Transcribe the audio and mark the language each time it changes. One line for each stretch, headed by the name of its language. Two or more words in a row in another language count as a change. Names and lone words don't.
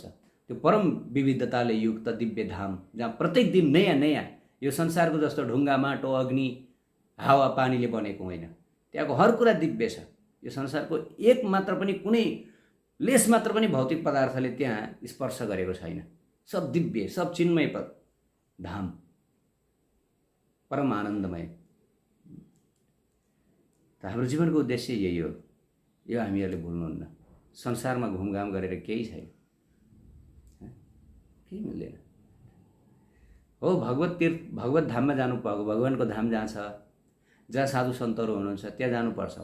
Nepali: त्यो परम विविधताले युक्त दिव्य धाम जहाँ प्रत्येक दिन नयाँ नयाँ, यो संसारको जस्तो ढुङ्गा माटो अग्नि हावा पानीले बनेको होइन, त्यहाँको हर कुरा दिव्य छ। यो संसारको एक मात्र पनि कुनै लेस मात्र पनि भौतिक पदार्थले त्यहाँ स्पर्श गरेको छैन। सब दिव्य, सब चिन्मय धाम, परम आनन्दमय। त हाम्रो जीवनको उद्देश्य यही हो, यो हामीहरूले भुल्नुहुन्न। संसारमा घुमघाम गरेर केही छैन, केही मिल्दैन। हो भगवत धाममा जानु पर्यो, भगवानको धाम जहाँ छ, जहाँ साधु सन्तहरू हुनुहुन्छ त्यहाँ जानुपर्छ।